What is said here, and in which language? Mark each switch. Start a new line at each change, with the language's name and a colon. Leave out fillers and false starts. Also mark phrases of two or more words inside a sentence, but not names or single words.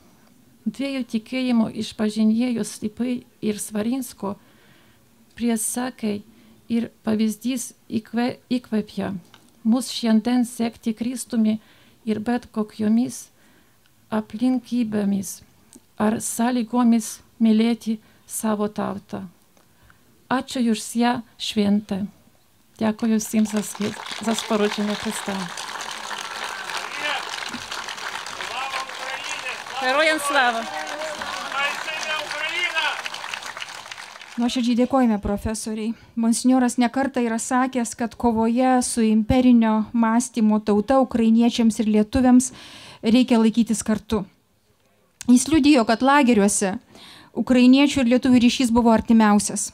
Lithuanian: Dviejų tikėjimo išpažinėjų Slipai ir Svarinsko priesakai ir pavyzdys įkvepia mus šiandien sekti Kristumi ir bet kokiomis aplinkybėmis ar sąlygomis mylėti savo tautą. Ačiū už ją šventę.
Ukrainian: Дякую всім за спорудження Христа. Героям слава!
Lithuanian: Nuoširdžiai dėkojame profesoriai. Monsinjoras nekartą yra sakęs, kad kovoje su imperinio mąstymo tauta ukrainiečiams ir lietuviams reikia laikytis kartu. Jis liudijo, kad lageriuose ukrainiečių ir lietuvių ryšys buvo artimiausias.